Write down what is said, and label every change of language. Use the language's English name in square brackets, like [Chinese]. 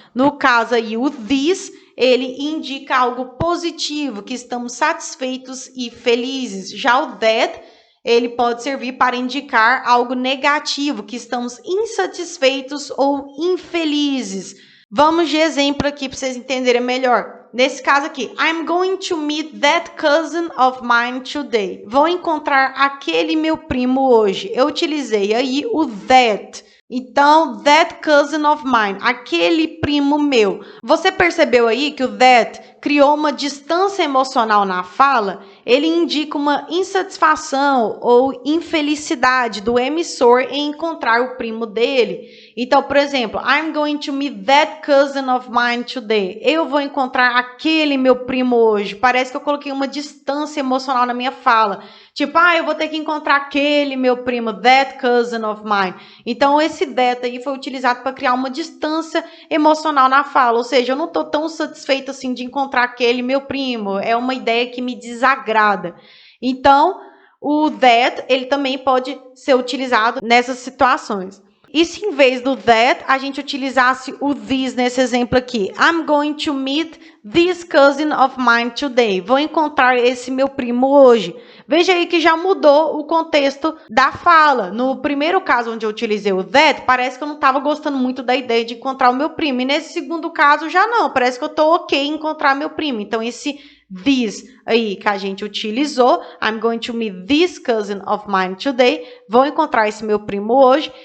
[Portuguese] No caso aí o this, ele indica algo positivo, que estamos satisfeitos e felizes. Já o that, ele pode servir para indicar algo negativo, que estamos insatisfeitos ou infelizes. Vamos de exemplo aqui para vocês entenderem melhor. Nesse caso aqui, [English] I'm going to meet that cousin of mine today. [Portuguese] Vou encontrar aquele meu primo hoje. Eu utilizei aí o that. Então, [English] that cousin of mine, [Portuguese] aquele primo meu. Você percebeu aí que o that criou uma distância emocional na fala? Ele indica uma insatisfação ou infelicidade do emissor em encontrar o primo dele. Então, por exemplo, [English] I'm going to meet that cousin of mine today. [Portuguese] Eu vou encontrar aquele meu primo hoje. Parece que eu coloquei uma distância emocional na minha fala. Tipo, eu vou ter que encontrar aquele meu primo, [English] that cousin of mine. [Portuguese] Então, esse that aí foi utilizado para criar uma distância emocional na fala. Ou seja, eu não estou tão satisfeita assim de encontrar aquele meu primo. É uma ideia que me desagrada. Então, o that, ele também pode ser utilizado nessas situações. E se em vez do that, a gente utilizasse o this nesse exemplo aqui. [English] I'm going to meet this cousin of mine today. [Portuguese] Vou encontrar esse meu primo hoje. Veja aí que já mudou o contexto da fala. No primeiro caso, onde eu utilizei o that, parece que eu não estava gostando muito da ideia de encontrar o meu primo. E nesse segundo caso, já não. Parece que eu estou ok em encontrar meu primo. Então, esse this aí que a gente utilizou, [English] I'm going to meet this cousin of mine today, [Portuguese] vou encontrar esse meu primo hoje.